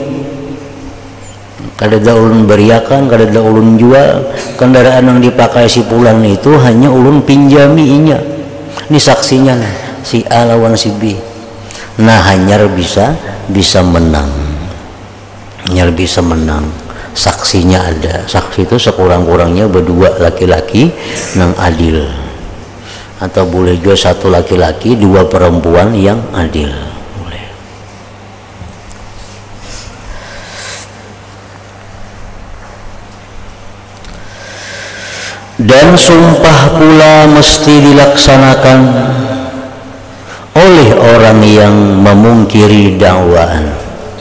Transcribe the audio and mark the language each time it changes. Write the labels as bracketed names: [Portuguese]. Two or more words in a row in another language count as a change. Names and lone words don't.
[Banjar] Kada ada ulun beriakan, kada ada ulun jual. Kendaraan yang dipakai si Fulan itu hanya ulun pinjami inya. [Indonesian] Ini saksinya lah, si A lawan si B. [Banjar] Nah, hanyar bisa menang. Hanyar bisa menang. Saksinya ada. [Indonesian] Saksi itu sekurang-kurangnya berdua laki-laki yang adil, atau boleh juga satu laki-laki dua perempuan yang adil, boleh. Dan sumpah pula mesti dilaksanakan oleh orang yang memungkiri dakwaan.